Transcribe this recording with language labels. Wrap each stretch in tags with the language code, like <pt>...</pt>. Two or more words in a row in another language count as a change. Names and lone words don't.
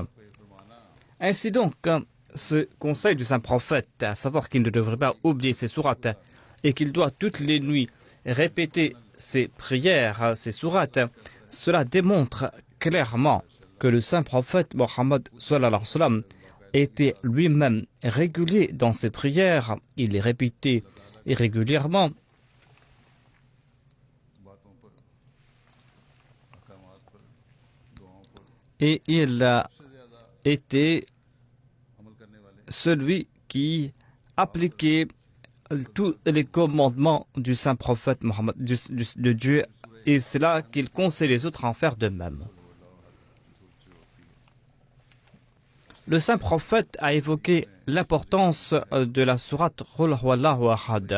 <fr>Ainsi donc, ce conseil du saint prophète, à savoir qu'il ne devrait pas oublier ces sourates et qu'il doit toutes les nuits répéter ces prières, ces sourates, cela démontre clairement que le saint prophète Mohammed</fr> <ar>صلى الله عليه وسلم</ar> <fr>était lui-même régulier dans ses prières. Il les répétait régulièrement.</fr> <ur>باتوں پر احکامات پر دعاؤں پر</ur> <fr>Et il a</fr> <ur>سب سے زیادہ</ur> <fr>été</fr> <ur>عمل کرنے والے</ur> <fr>celui qui appliquait tous les commandements du saint prophète Mohammed, de Dieu, et c'est là qu'il conseille les autres à en faire de même. Le saint prophète a évoqué l'importance de la sourate Qul Huwallahu Ahad.</fr>